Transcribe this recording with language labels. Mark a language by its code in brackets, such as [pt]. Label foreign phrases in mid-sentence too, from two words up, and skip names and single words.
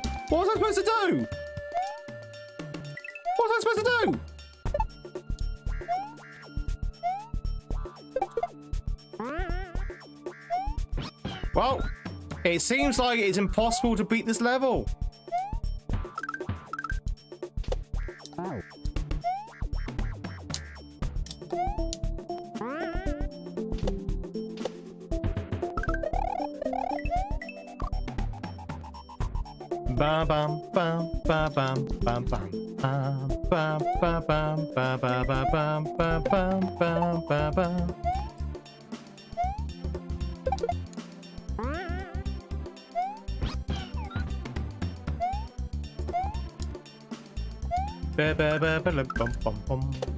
[en] What was I supposed to do? What was I supposed to do? Well, it seems like it's impossible to beat this level. Bam bam bam bam bam bam bam bam bam bam bam bam bam bam bam bam bam bam. Ba ba ba ba bum bum bum.